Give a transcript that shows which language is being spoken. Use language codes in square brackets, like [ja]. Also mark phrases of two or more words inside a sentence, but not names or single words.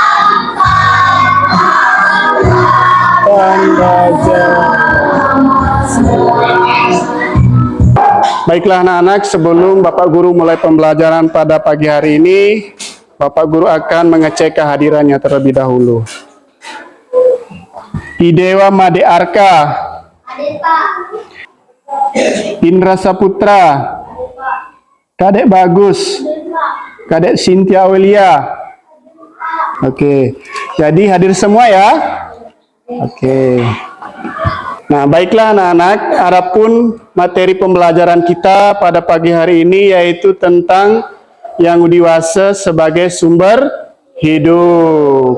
[id] Baiklah anak-anak, sebelum Bapak Guru mulai pembelajaran pada pagi hari ini, Bapak Guru akan mengecek kehadirannya terlebih dahulu. Idewa Made Arka, Indra Saputra, Kadek Bagus, Kadek Cynthia Aulia. Oke, jadi hadir semua ya. Oke. Nah, baiklah anak-anak, adapun materi pembelajaran kita pada pagi hari ini yaitu tentang Yang Wisa sebagai sumber hidup.